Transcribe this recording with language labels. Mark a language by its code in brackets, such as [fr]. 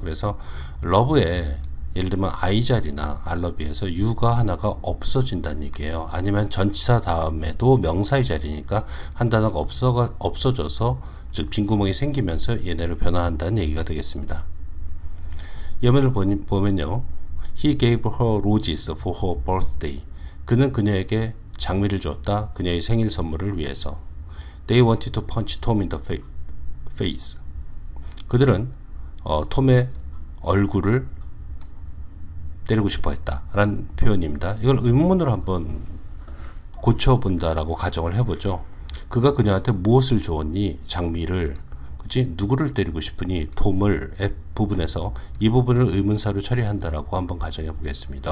[ko] 그래서 love에 예를 들면 I 자리나 I love에서 you가 하나가 없어진다는 얘기예요. 아니면 전치사 다음에도 명사의 자리니까 한 단어가 없어져서 즉 빈구멍이 생기면서 얘네를 변화한다는 얘기가 되겠습니다. 예문을 보면요. [en] He gave her roses for her birthday. [ko] 그는 그녀에게 장미를 주었다. 그녀의 생일 선물을 위해서. [en] They wanted to punch Tom in the face. [ko] 그들은 톰의 얼굴을 때리고 싶어 했다 라는 표현입니다. 이걸 의문문으로 한번 고쳐본다라고 가정을 해보죠. 그가 그녀한테 무엇을 주었니? 장미를. 그치? 누구를 때리고 싶으니? 톰을 부분에서 이 부분을 의문사로 처리한다라고 한번 가정해 보겠습니다.